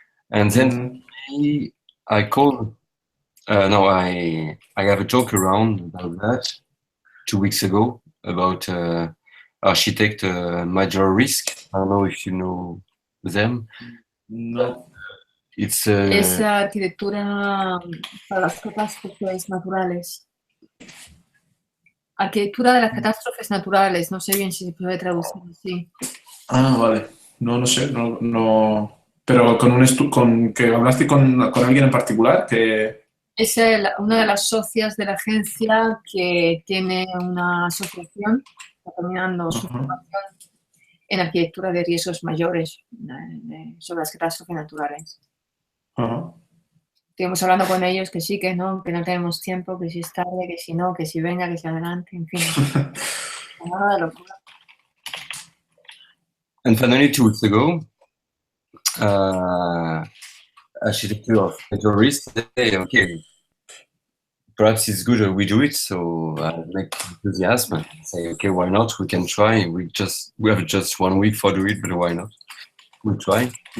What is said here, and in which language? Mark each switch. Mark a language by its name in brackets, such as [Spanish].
[English] And then I called. No, I have a talk around about that 2 weeks ago about architect major risk. I don't know if you know them. No. [Spanish] Es arquitectura para las catástrofes naturales. Arquitectura de las catástrofes naturales. No sé bien si se puede traducir así. Ah, vale. No sé. No. Pero con que hablaste con alguien en particular que... Es una de las socias de la agencia que tiene una asociación terminando su formación en arquitectura de riesgos mayores sobre las catástrofes naturales. Estuvimos hablando con ellos que sí, que no tenemos tiempo, que si es tarde, que si no, que si venga, que si adelante, en fin. Nada de locura. [English] And finally, 2 weeks ago, architecture of major risk, okay, perhaps it's good we do it. So I make enthusiasm and say, okay, why not? We can try. We have just 1 week for do it, but why not? We try.